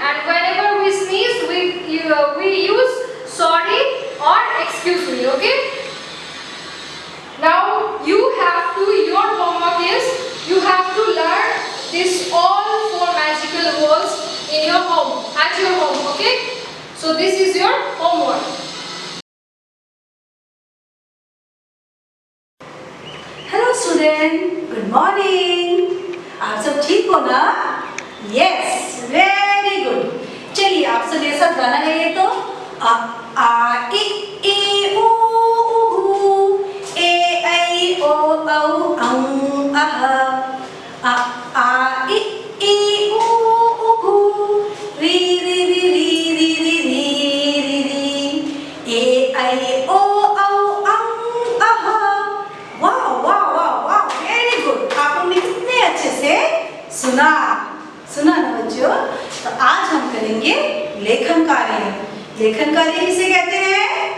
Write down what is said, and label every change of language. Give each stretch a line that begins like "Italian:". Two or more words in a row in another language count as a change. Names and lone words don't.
English: And whenever we sneeze, we use sorry or excuse me. Okay? Now your homework is you have to learn this all 4 magical words in your home, at your home. Okay? So this is your homework. Hello student, good morning.
Hindi: आप सब ठीक हो ना?
English: Yes, very good.
Hindi: चलिए आप सब मेरे साथ गाना गाइए तो। आ इ उ ऊ ए ऐ ओ औ औ अह। आ इ उ ऊ री री री री री री री री ए ऐ ओ औ अह। वाह वाह वाह वाह,
English: very good.
Hindi: आप लोगों ने कितने अच्छे से सुना ना बच्चों? तो आज हम करेंगे लेखन कार्य। लेखन कार्य किसे कहते हैं?